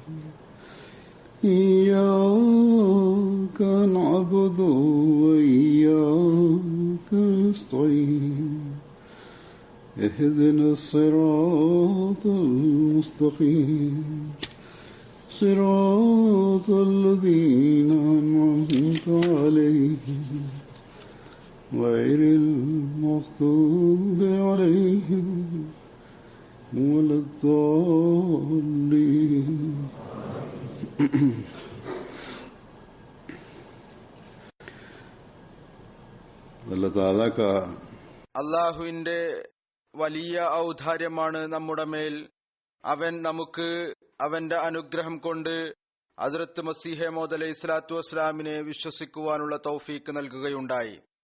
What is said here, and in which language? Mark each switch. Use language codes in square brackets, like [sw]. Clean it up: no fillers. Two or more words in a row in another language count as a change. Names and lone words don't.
[ar] إياك نعبد وإياك نستعين اهدنا الصراط المستقيم صراط الذين أنعمت عليهم غير المغضوب عليهم ولا الضالين [ml] അള്ളാഹുവിന്റെ വലിയ ഔദാര്യമാണ് നമ്മുടെ മേൽ. അവൻ നമുക്ക് അവന്റെ അനുഗ്രഹം കൊണ്ട് ഹദ്റത്ത് മസീഹ് മൗഊദ് [ar] عليه الصلاة والسلام [ml] വിശ്വസിക്കുവാനുള്ള തൗഫീക്ക് നൽകുകയുണ്ടായി.